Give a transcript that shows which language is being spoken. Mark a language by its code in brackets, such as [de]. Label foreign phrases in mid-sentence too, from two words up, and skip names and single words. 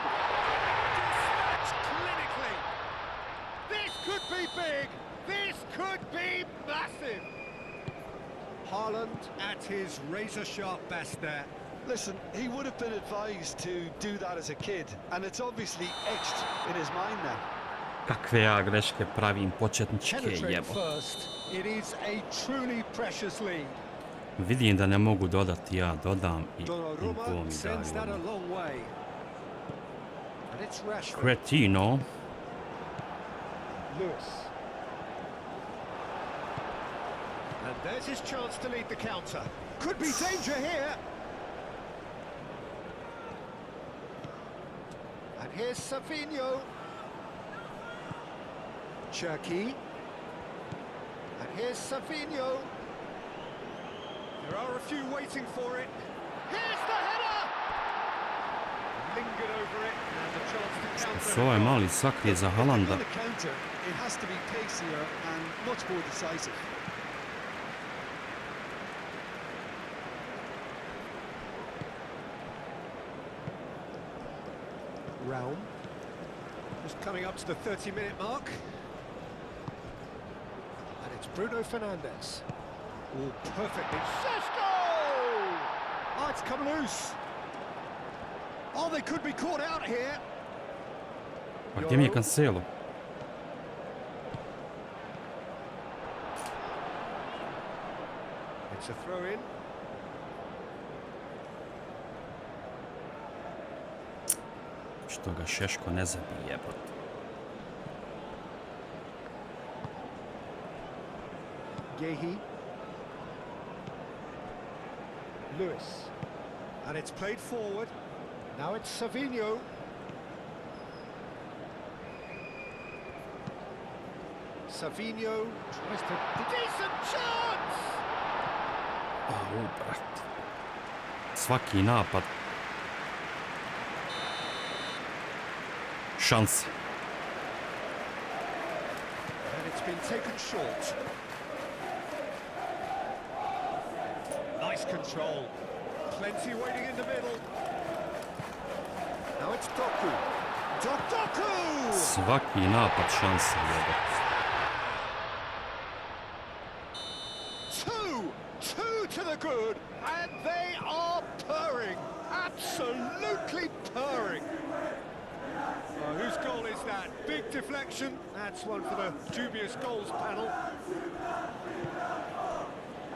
[en] Dispatched clinically. This could be big. This could be massive. Haaland at his razor-sharp best there. Listen, he would have been advised to do that as a kid, and it's obviously etched in his mind now. [sr] Kakve ja greške pravim početničke, [en] Penetrate [sr] jebo. [en] first. It is a truly precious lead. [sr] Vidim da ne mogu dodati, ja dodam i [en] Donnarumma [sr] gol mi [en] sends that a [sr] daju. [en] long way. And it's Rashford. Cretino. Lewis. And there's his chance to lead the counter. Could be danger here. And here's Savinho. Cherky. And here's Savinho. There are a few waiting for it. Here's the header! Lingered over it and a chance to counter. [sr] So ovaj mali sakrije za Haalanda. [en] On the counter, it has to be pacier and much more decisive. Realm. Just coming up to the 30-minute mark. And it's Bruno Fernandes. All perfectly. Sesko! Oh, it's come loose. Oh, they could be caught out here. [sr] Pa gdje mi je Cancelo? [en] It's a throw-in. [sr] Što ga Šeško ne zabije, jebote. [en] Gehi. Lewis. And it's played forward. Now it's Savinho. Savinho tries to... Decent chance! [sr] Au, brat. Svaki napad. Šanse. [en] And it's been taken short. Nice control. Plenty waiting in the middle. Now it's Doku. Doku! [sr] Svaki napad šanse, jebote. [en] Two to the good, and they are purring. Absolutely purring. Whose goal is that? Big deflection. That's one for the dubious goals panel.